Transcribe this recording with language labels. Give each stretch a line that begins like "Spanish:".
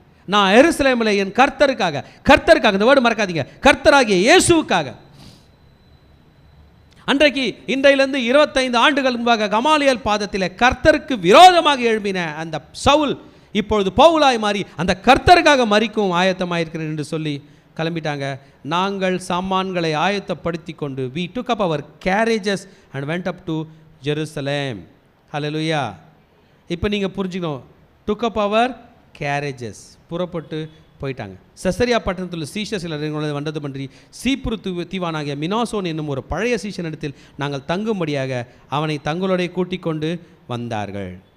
Tamil: நான் எருசலேமில் என் கர்த்தருக்காக, இந்த வேர்டு மறக்காதீங்க, கர்த்தராகிய இயேசுவுக்காக. அன்றைக்கு இன்றையிலிருந்து 25 ஆண்டுகள் முன்பாக கமாலியல் பாதத்தில் கர்த்தருக்கு விரோதமாக எழும்பின அந்த சவுல் இப்பொழுது பவுலாய் மாறி அந்த கர்த்தருக்காக மரிக்கும் ஆயத்தமாக இருக்கிறேன் என்று சொல்லி கிளம்பிட்டாங்க. நாங்கள் சாமான்களை ஆயத்தப்படுத்தி கொண்டு
English: we took up our carriages and went up to Jerusalem. Hallelujah.
Tamil: இப்போ நீங்கள் புரிஞ்சுக்கணும்,
English: took up our carriages,
Tamil: புறப்பட்டு போயிட்டாங்க. செசரியா பட்டணத்தில் சீஷர் சிலர் வந்தது பற்றி சீப்ரு தீவானாகிய மினாசோன் என்னும் ஒரு பழைய சீஷனிடத்தில் நாங்கள் தங்கும்படியாக அவனை தங்களோட கூட்டிக் கொண்டு வந்தார்கள்.